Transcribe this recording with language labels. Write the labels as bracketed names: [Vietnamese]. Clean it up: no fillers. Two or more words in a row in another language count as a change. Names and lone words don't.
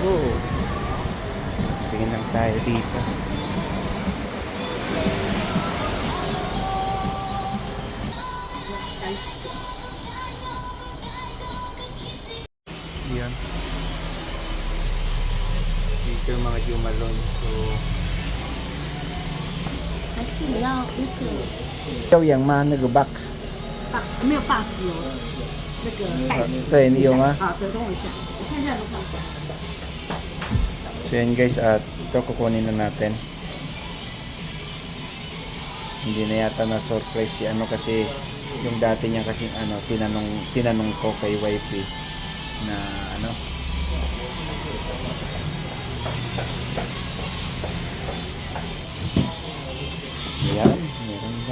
[Filipino] Tingin lang tayo dito. Ayan. Dito yung mga jumalon. So [Chinese] 还是你要那个有样吗？那个 box 没有 bus 有那个袋子。对，你有吗？好的，等我一下，我看一下楼上。 [Filipino] So yan guys, at ito kukunin na natin. Hindi na yata na surprise si kasi yung dati niya kasi tinanong ko kay wifey na Ayan, meron ba?